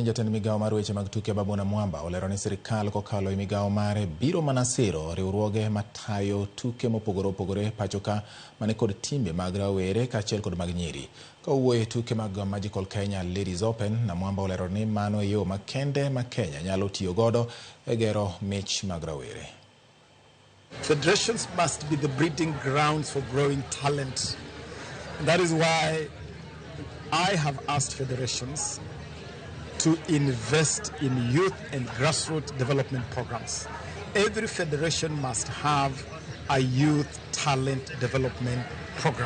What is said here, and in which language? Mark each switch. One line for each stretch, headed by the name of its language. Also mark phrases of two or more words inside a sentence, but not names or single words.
Luo (Kenya and Tanzania): jatend migao mar weche mag tuke Ababu na Mwamba olero ni sirkal kokalo e migao mare biro mana siro riwruoge matayo tuke mopogore opogore pachoka mane kod timbe mag rowere kaachiel kod mag nyiri. Kowuoyo e tuke mag Magical Kenya Ladies Open, na Mwamba olero ni mano e yo makende ma Kenya nyalo tiyo godo e gero mich mag rowere.
English: Federations must be the breeding grounds for growing talent. That is why I have asked federations to invest in youth and grassroots development programs. Every federation must have a youth talent development program.